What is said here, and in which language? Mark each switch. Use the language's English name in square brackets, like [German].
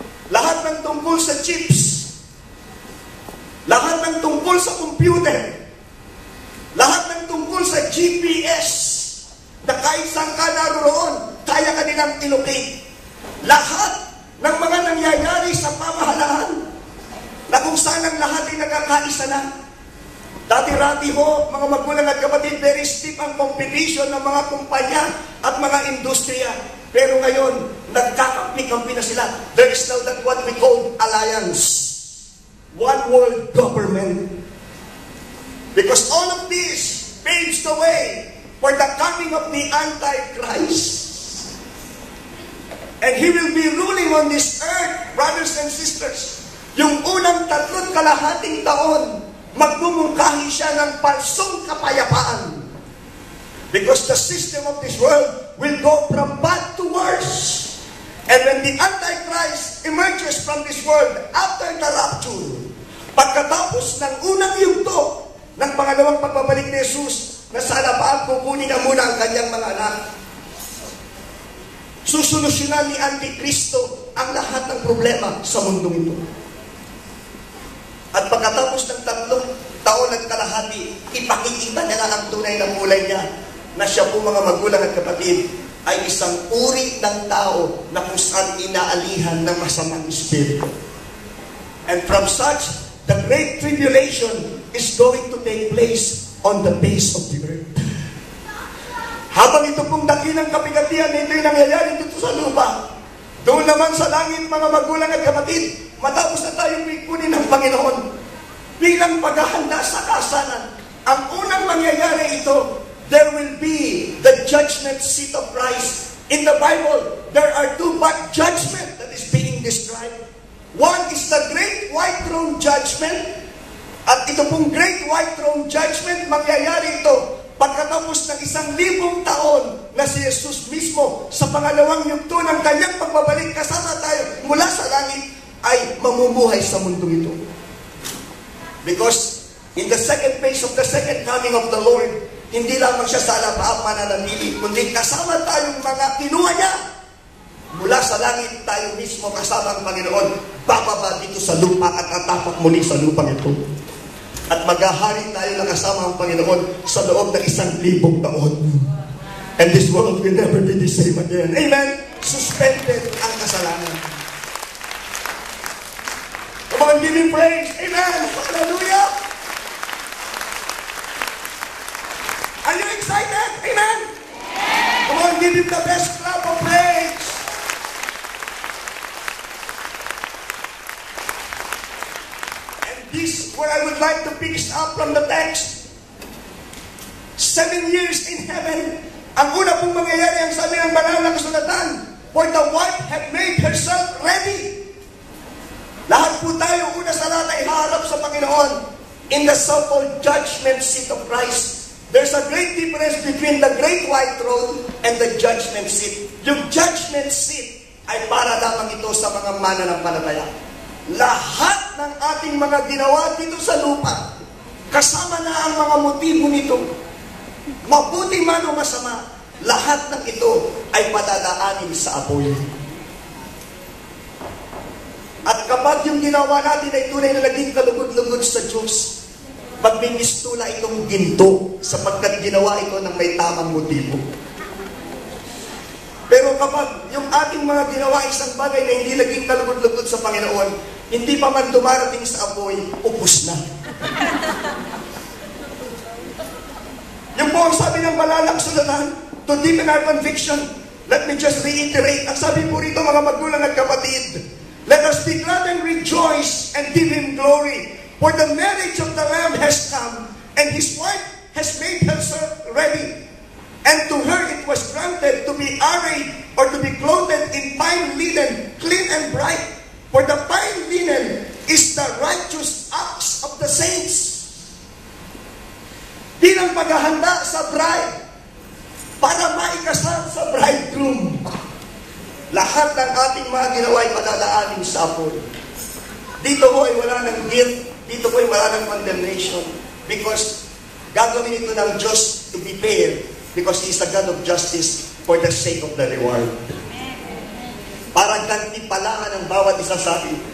[Filipino] Lahat ng tungkol sa chips, lahat ng tungkol sa computer, lahat ng tungkol sa GPS, na kahit saan ka naroon, kaya ka nilang ilocate. Lahat ng mga nangyayari sa pamahalaan, na kung saan ang lahat ay nagkakaisa na. Dati-rati ho, mga magulang at kapatid, [English] very steep [Filipino] ang competition ng mga kumpanya at mga industriya. Pero ngayon, nagkakampi-kampi na sila. [English] There is now that what we call alliance. One world government. Because all of this paves the way for the coming of the Antichrist. And He will be ruling on this earth, brothers and sisters. [Filipino] Yung unang 3 kalahating taon, magmumungkahi siya ng palsong kapayapaan. [English] Because the system of this world will go from bad to worse. And when the Antichrist emerges from this world after the rapture, [Filipino] pagkatapos ng unang yugto ng pangalawang pagbabalik ni Jesus, na sa alapaap kukunin na muna ang kanyang mga anak. Susolusyonan ni Antikristo ang lahat ng problema sa mundong ito. At pagkatapos ng 3 taon at kalahati, ipakikita niya na ang tunay na kulay niya, na siya po, mga magulang at kapatid, ay isang uri ng tao na kung saan inaalihan ng masamang espiritu. [English] And from such, the Great Tribulation is going to take place on the face of the earth. [Filipino] Habang ito pong dakilang kapighatian na ito'y nangyayari dito sa lupa, doon naman sa langit, mga magulang at kapatid, matapos na tayong kunin ng Panginoon, bilang paghahanda sa kasalan, ang unang mangyayari ito, [English] there will be the judgment seat of Christ. In the Bible, there are 2 judgment that is described. One is the Great White Throne Judgment. [Filipino] At ito pong Great White Throne Judgment, mangyayari ito pagkatapos ng 1,000 taon na si Jesus mismo sa pangalawang yugto ng kanyang pagbabalik kasama tayo mula sa langit ay mamumuhay sa mundong ito. [English] Because in the second phase of the second coming of the Lord, [Filipino] hindi lamang siya sa alapaap mananatili, kundi kasama tayong mga kinuha niya. Mula sa langit tayo mismo kasama ang Panginoon, bababa dito sa lupa at tatapak muli sa lupang ito. At maghahari tayo na kasama ang Panginoon sa loob ng 1,000 taon. [English] And this world will never be the same again. Amen? [Filipino] Suspended ang kasalanan. [English] Come on, give Him praise. Amen. Hallelujah. Are you excited? Amen. Come on, give Him the best clap of praise. And this, where I would like to pick up from the text. 7 years in heaven. [Filipino] Ang una pong mangyayari, ang sabi ng banal na kasulatan, [English] for the wife had made herself ready. [Filipino] Lahat po tayo, una sa lahat ay haharap sa Panginoon [English] in the so-called judgment seat of Christ. There's a great difference between the great white throne and the judgment seat. [Filipino] Yung judgment seat ay para lamang ito sa mga mananampalataya. Lahat ng ating mga ginawa dito sa lupa, kasama na ang mga motibo nito, mabuti man o masama, lahat ng ito ay padadaanin sa apoy. At kapag yung ginawa natin ay tunay na naging kalugod-lugod sa Diyos, magbimistula itong ginto sapagkat ginawa ito ng may tamang motibo. Pero kapag yung ating mga ginawa isang bagay na hindi naging kalugod-lugod sa Panginoon, hindi pa man dumarating sa apoy, ubos na. Yung po ang sabi ng malalang sulatan, [English] to deepen our conviction, let me just reiterate, [Filipino] ang sabi po rito mga magulang at kapatid, [English] let us be glad and rejoice and give Him glory, for the marriage of the Lamb has come, and His wife has made herself ready. And to her it was granted to be arrayed or to be clothed in fine linen, clean and bright. For the fine linen is the righteous acts of the saints. [Filipino] Bilang paghahanda sa bride, para maikasal sa bridegroom. Lahat ng ating mga ginawa ay padadaanin sa apoy. Dito po ay wala ng guilt, dito po ay wala ng condemnation. Because gagawin ito ng Diyos [English] to be fair. Because He is the God of justice for the sake of the reward. [Filipino] Para gantimpalaan ang bawat isa sa atin.